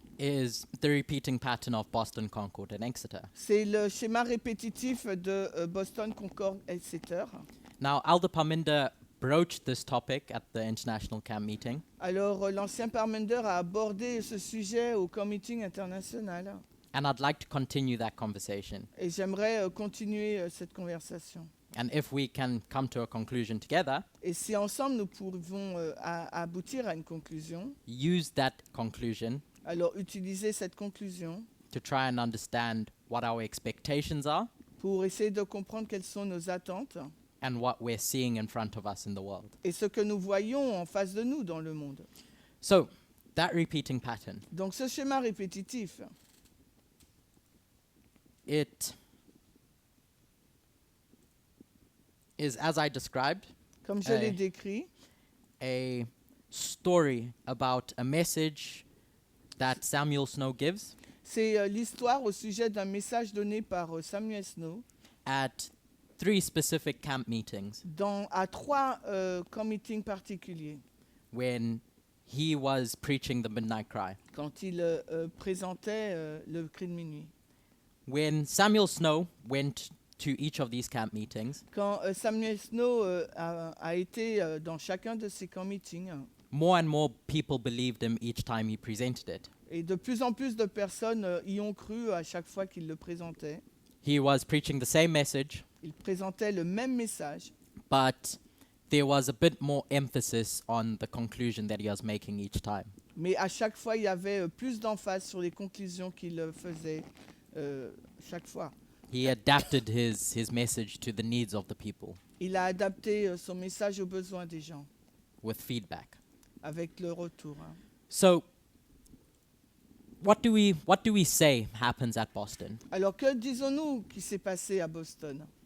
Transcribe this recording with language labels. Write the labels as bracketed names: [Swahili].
[English] is the repeating pattern of Boston, Concord, and Exeter. [French] c'est le schéma répétitif de Boston, Concord, Exeter. [English] Now, Elder Parminder broached this topic at the International Camp meeting, [French] Alors, l'ancien Parmender a abordé ce sujet au comité international [English] and I'd like to continue that conversation. [French] et j'aimerais continuer cette conversation. [English] And if we can come to a conclusion together, [French] Et si ensemble nous pouvons aboutir à une conclusion, [English] use that conclusion [French] alors utiliser cette conclusion [English] to try and understand what our expectations are [French] pour essayer de comprendre quelles sont nos attentes [English] and what we're seeing in front of us in the world. [French] et ce que nous voyons en face de nous dans le monde. [English] So, that repeating pattern, [French] Donc ce schéma répétitif, [English] it is, as I described, [French] comme je l'ai décrit, [English] a story about a message that Samuel Snow gives [French] c'est l'histoire au sujet d'un message donné par Samuel Snow [English] at 3 specific camp meetings [French] à 3 camp meetings particuliers, [English] when he was preaching the midnight cry. [French] quand il présentait le cri de minuit. [English] When Samuel Snow went to each of these camp meetings, [French] Quand Samuel Snow a été dans chacun de ces camp meetings, [English] more and more people believed him each time he presented it. [French] et de plus en plus de personnes y ont cru à chaque fois qu'il le présentait. [English] He was preaching the same message, [French] Il présentait le même message, [English] but there was a bit more emphasis on the conclusion that he was making each time. [French] mais à chaque fois, il y avait plus d'emphase sur les conclusions qu'il faisait chaque fois. [English] He adapted his message to the needs of the people [French] Il a adapté son message aux besoins des gens, [English] with feedback. [French] avec le retour. [English] So, what do we say happens at Boston [French] Alors, que disons-nous qui s'est passé à Boston